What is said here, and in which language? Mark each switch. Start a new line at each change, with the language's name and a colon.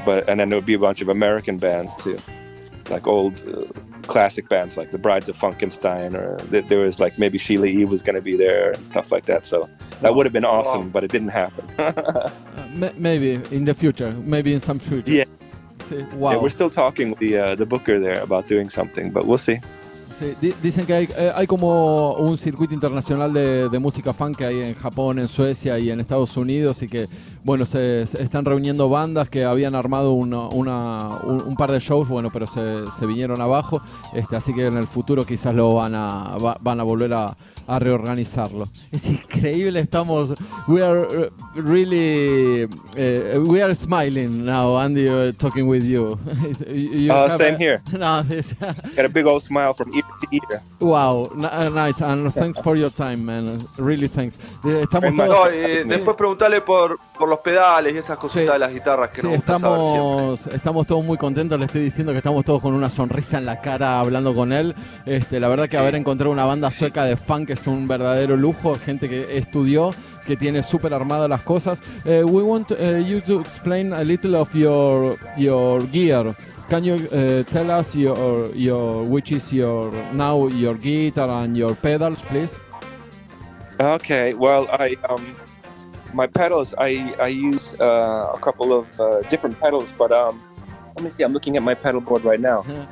English: And then there would be a bunch of American bands too, like old classic bands like the Brides of Funkenstein, or there was like maybe Sheila E. was going to be there and stuff like that. So that would have been awesome, but it didn't happen. Maybe in the future, maybe in some future. Yeah. Wow. Yeah, we're still talking with the booker there about doing something, but we'll see.
Spanish: Sí, dicen que hay como un circuito internacional de música funk que hay en Japón, en Suecia y en Estados Unidos, y que bueno, se están reuniendo bandas que habían armado un par de shows, bueno, pero se vinieron abajo, así que en el futuro quizás lo van a volver a reorganizarlo. Es increíble,
English: we are really we are smiling now, Andy, talking with you. Same here. No, got a big old smile from ear to ear. Wow, nice, and thanks for your time, man. Really thanks.
Spanish: Después preguntarle por los pedales y esas cositas de las guitarras que nos gusta saber siempre. Estamos todos muy contentos, le estoy diciendo que estamos todos con una sonrisa en la cara hablando con él. La verdad que haber encontrado una banda sueca de funk es un verdadero lujo, gente que estudió, que tiene súper armadas las cosas.
English: We want you to explain a little of your gear. Can you tell us which is your guitar and your pedals, please? Okay, well, my pedals, I use a couple of different pedals, but let me see, I'm looking at my pedal board right now.